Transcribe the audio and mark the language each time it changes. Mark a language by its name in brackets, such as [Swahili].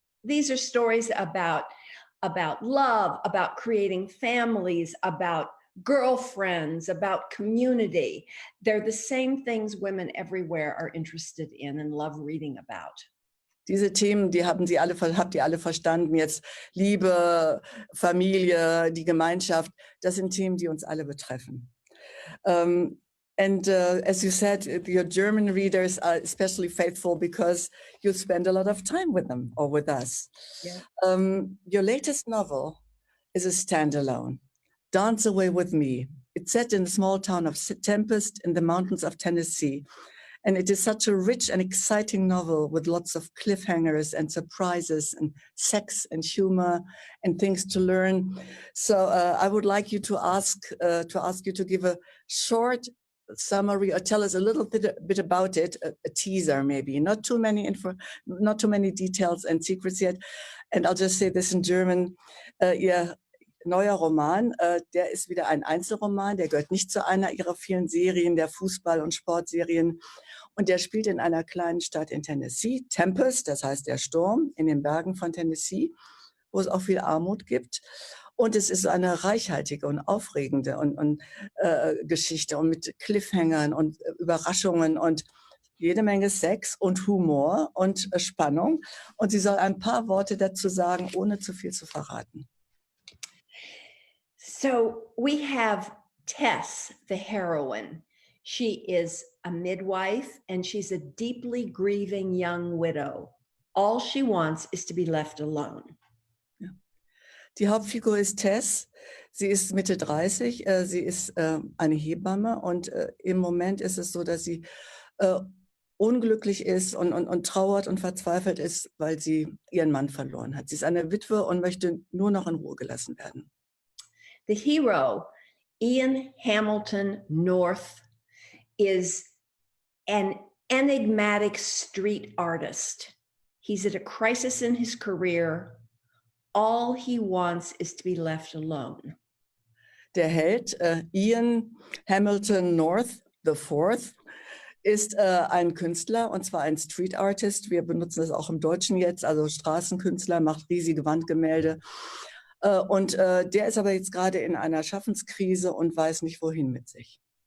[English] These are stories about love, about creating families, about girlfriends, about community. They're the same things women everywhere are interested in and love reading about. [German] Diese Themen, habt ihr alle verstanden. Jetzt Liebe, Familie, die Gemeinschaft, das sind Themen, die uns alle betreffen. [English] As you said, your German readers are especially faithful because you spend a lot of time with them or with us. Yeah. Your latest novel is a standalone, Dance Away With Me. It's set in the small town of Tempest in the mountains of Tennessee. And it is such a rich and exciting novel with lots of cliffhangers and surprises and sex and humor and things to learn. So I would like you to ask you to give a short summary or tell us a little bit about it, a teaser maybe, not too many details and secrets yet. And I'll just say this in German. [German] Ihr neuer Roman, der ist wieder ein Einzelroman, der gehört nicht zu einer ihrer vielen Serien, der Fußball- und Sportserien. Und der spielt in einer kleinen Stadt in Tennessee, Tempest, das heißt der Sturm, in den Bergen von Tennessee, wo es auch viel Armut gibt. Und es ist eine reichhaltige und aufregende Geschichte und mit Cliffhangern und Überraschungen und jede Menge Sex und Humor und Spannung. Und sie soll ein paar Worte dazu sagen, ohne zu viel zu verraten. [English] So we have Tess, the heroine. She is a midwife and she's a deeply grieving young widow. All she wants is to be left alone. [German] Ja. Die Hauptfigur ist Tess. Sie ist Mitte 30. Sie ist eine Hebamme und im Moment ist es so, dass sie unglücklich ist und trauert und verzweifelt ist, weil sie ihren Mann verloren hat. Sie ist eine Witwe und möchte nur noch in Ruhe gelassen werden. [English] The hero, Ian Hamilton North, is an enigmatic street artist. He's at a crisis in his career. All he wants is to be left alone. [German] Der Held, Ian Hamilton North IV, ist ein Künstler, und zwar ein Street Artist. Wir benutzen das auch im Deutschen jetzt, also Straßenkünstler, macht riesige Wandgemälde. Der ist aber jetzt gerade in einer Schaffenskrise und weiß nicht, wohin mit sich.